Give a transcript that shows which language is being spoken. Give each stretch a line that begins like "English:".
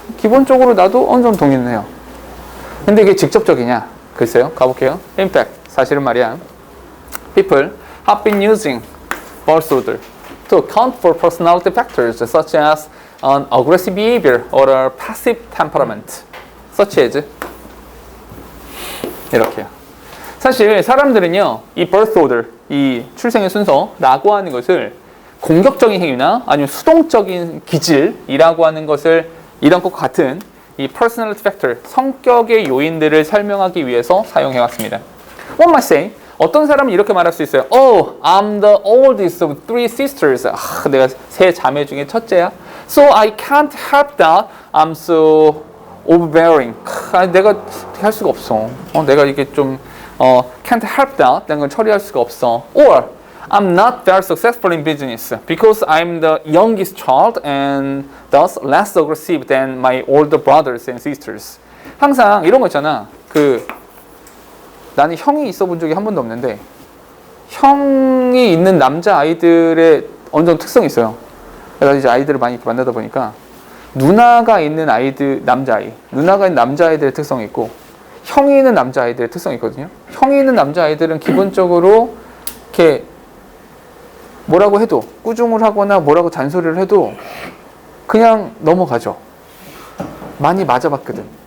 Korean: 기본적으로 나도 어느 정도 동의는 해요. 근데 이게 직접적이냐? 글쎄요. 가볼게요.
English: In fact,
Korean: 사실은 말이야.
English: People have been using birth order to account for personality factors such as an aggressive behavior or a passive temperament. Such as
Korean: 이렇게요. 사실 사람들은요, 이 birth order, 이 출생의 순서라고 하는 것을 공격적인 행위나 아니면 수동적인 기질이라고 하는 것을 이런 것과 같은 이 personality factor, 성격의 요인들을 설명하기 위해서 사용해 왔습니다.
English: One might say,
Korean: 어떤 사람은 이렇게 말할 수 있어요.
English: Oh, I'm the oldest of 3 sisters.
Korean: 내가 3 자매 중에 첫째야.
English: So I can't help that I'm so overbearing.
Korean: 내가 어떻게 할 수가 없어. 내가 이게 좀
English: can't help that.
Korean: 라는 걸 처리할 수가 없어.
English: Or I'm not very successful in business because I'm the youngest child and thus less aggressive than my older brothers and sisters.
Korean: 항상 이런 거 있잖아. 나는 형이 있어 본 적이 한 번도 없는데 형이 있는 남자 아이들의 어느 정도 특성이 있어요. 내가 이제 아이들을 많이 만나다 보니까 누나가 있는 아이들, 누나가 있는 남자아이들의 특성이 있고 형이 있는 남자아이들의 특성이 있거든요. 형이 있는 남자아이들은 기본적으로 이렇게 뭐라고 해도 꾸중을 하거나 뭐라고 잔소리를 해도 그냥 넘어가죠. 많이 맞아봤거든.